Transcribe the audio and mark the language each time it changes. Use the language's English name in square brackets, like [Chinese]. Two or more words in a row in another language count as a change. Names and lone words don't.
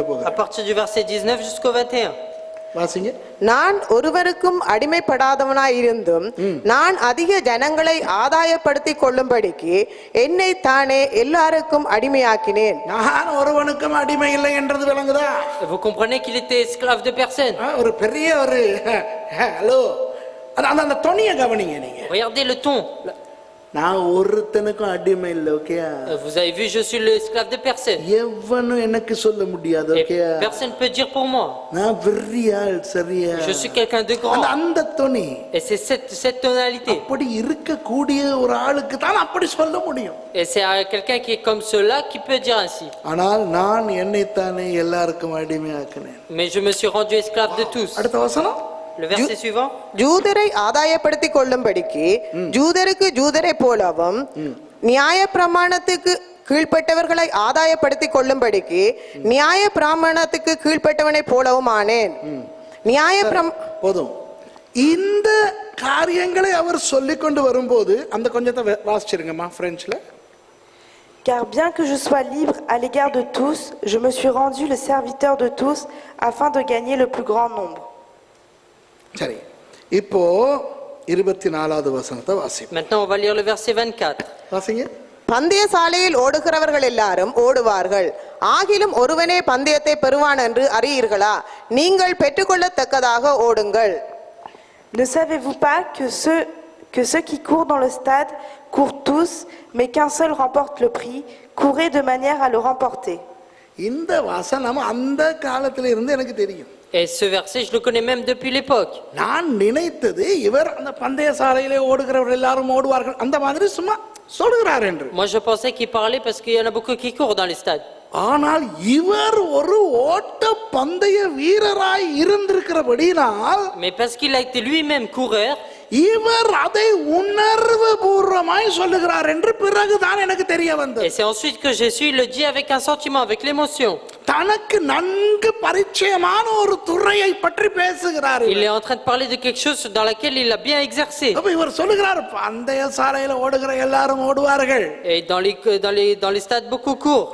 [French] à [Tamil] போகிறேன். [French] partir du verset 19 jusqu'au 21. [Tamil] வாசிங்க. நான் ஒருவருக்கும் அடிமைப்படாதவனாய் இருந்தும் நான் அதிக ஜனங்களை ஆதாயப்படுத்திக் கொள்ளும்படிக்கு என்னை தானே எல்லாருக்கும் அடிமையாக்கினேன். நான் ஒருவனுக்கும் அடிமை இல்லை என்றது விளங்குதா? [French] Vous comprenez qu'il était esclave de personne. [Tamil] ஒரு பெரிய ஒரு ஹலோ, அந்த தொனிய கவனிங்க நீங்க. [French] Regardez le ton. [Tamil] நான் ஒருத்தனுக்கும் அடிமை இல்லை. ஓகே, [French] Vous avez vu, je suis l'esclave de personne. [Tamil] எவனும் எனக்கு சொல்ல முடியாது. [French] Et [Tamil] ஓகே, [French] personne ne peut dire pour moi. [Tamil] நான் வெறியாள். சரியா? [French] Je suis quelqu'un de grand. [Tamil] அந்த தொனி, [French] Et c'est cette tonalité. [Tamil] அப்படி இருக்கக்கூடிய ஒரு ஆளுக்கு தான் அப்படி சொல்ல முடியும். [French] Et c'est à quelqu'un qui est comme cela qui peut dire ainsi. [Tamil] ஆனால் நான் என்னைத்தானே எல்லாருக்கும் அடிமையாக்கினேன். [French] Mais je me suis rendu esclave de tous. [Tamil] அடுத்த வசனம். [French] Le verset suivant. [Tamil] ஜூதரை ஆதாயப்படுத்திக் கொள்ளும்படிக்கு ஜூதருக்கு ஜூதரை போலவும் நியாய பிரமாணத்துக்கு கீழ்ப்பட்டவர்களை ஆதாயப்படுத்திக் கொள்ளும்படிக்கு நியாய பிரமாணத்துக்கு கீழ்ப்பட்டவனை போலவும் ஆனேன். போதும். இந்த காரியங்களை அவர் சொல்லிக் கொண்டு வரும்போது அந்த கொஞ்சத்தை வாசிச்சிருங்கம்மா பிரெஞ்சுல. [French] Car bien que je sois libre à l'égard de tous, je me suis rendu le serviteur de tous afin de gagner le plus grand nombre. [Tamil] சரி, இப்போ 24வது வசனத்தை வாசிப்போம். [French] Maintenant, on va lire le verset 24. [Tamil] வாசிங்க. பந்தய சாலையில் ஓடுகிறவர்கள் எல்லாரும் ஓடுவார்கள், ஆகிலும் ஒருவனே பந்தயத்தை பெறுவான் என்று அறியீர்களா? நீங்கள் பெற்றுக்கொள்ளத்தக்கதாக ஓடுங்கள். [French] Ne savez-vous pas que ceux qui courent dans le stade courent tous, mais qu'un seul remporte le prix? Courez de manière à le remporter. [Tamil] இந்த வசனம் அந்த காலத்துல இருந்து எனக்கு தெரியும். [French] Et ce verset, je le connais même depuis l'époque. [Tamil] நான் நினைத்தது இவர் அந்த பந்தய சாலையிலே ஓடுகிறவர்கள் எல்லாரும் ஓடுவார்கள் அந்த மாதிரி சும்மா சொல்கிறார் என்று. [French] Moi, je pensais qu'il parlait parce qu'il y en a beaucoup qui courent dans les stades. [Tamil] ஆனால் இவர் ஒரு ஓட்ட பந்தய வீரராய் இருந்திருக்கிறபடினால், [French] Mais parce qu'il a été lui-même coureur, [Tamil] இவர் அதை உணர்வு பூர்வமாய் சொல்லுகிறார் என்று பிறகுதான் எனக்கு தெரிய வந்தது. [French] et c'est ensuite que Jésus le dit avec un sentiment, avec l'émotion. [Tamil] தனக்கு நன்கு பரிச்சயமான ஒரு துறையை பற்றி பேசுகிறார். [French] Il est en train de parler de quelque chose dans laquelle il a bien exercé. [Tamil] அப்ப இவர் சொல்லுகிறார் பந்தய சாலையில ஓடுகிற எல்லாரும் ஓடுவார்கள். [French] Et dans les stades, beaucoup courent.